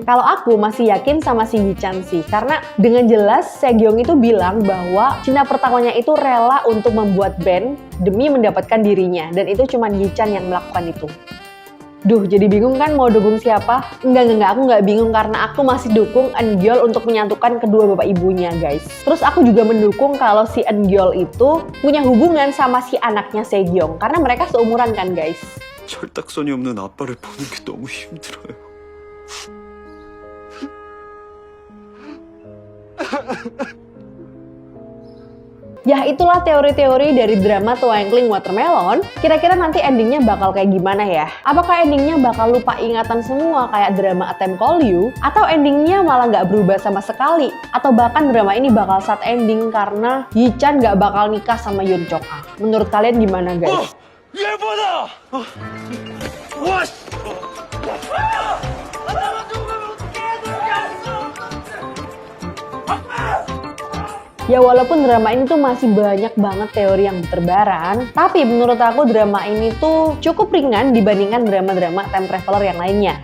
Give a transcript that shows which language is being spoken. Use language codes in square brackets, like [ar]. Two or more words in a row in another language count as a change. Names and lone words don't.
[id] Kalau aku masih yakin sama si Yi-chan sih, karena dengan jelas Seogyeong itu bilang bahwa cinta pertamanya itu rela untuk membuat band demi mendapatkan dirinya, dan itu cuma Yi-chan yang melakukan itu. Duh, jadi bingung kan mau dukung siapa? Enggak, aku nggak bingung karena aku masih dukung Eun-gyeol untuk menyatukan kedua bapak ibunya guys. Terus aku juga mendukung kalau si Eun-gyeol itu punya hubungan sama si anaknya Seogyeong, karena mereka seumuran kan guys. [ko] 철딱선이 없는 아빠를 보는 게 너무 힘들어요. [id] Ya, itulah teori-teori dari drama Twinkling Watermelon. Kira-kira nanti endingnya bakal kayak gimana ya? Apakah endingnya bakal lupa ingatan semua kayak drama A Time Call You? Atau endingnya malah nggak berubah sama sekali? Atau bahkan drama ini bakal [en] sad ending [id] karena Yi-chan nggak bakal nikah sama Yoon Chok-ah? Menurut kalian gimana guys? [ko] 예뻐다! 와! [id] Ya walaupun drama ini tuh masih banyak banget teori yang berterbaran, tapi menurut aku drama ini tuh cukup ringan dibandingkan drama-drama [en] time traveler [id] yang lainnya.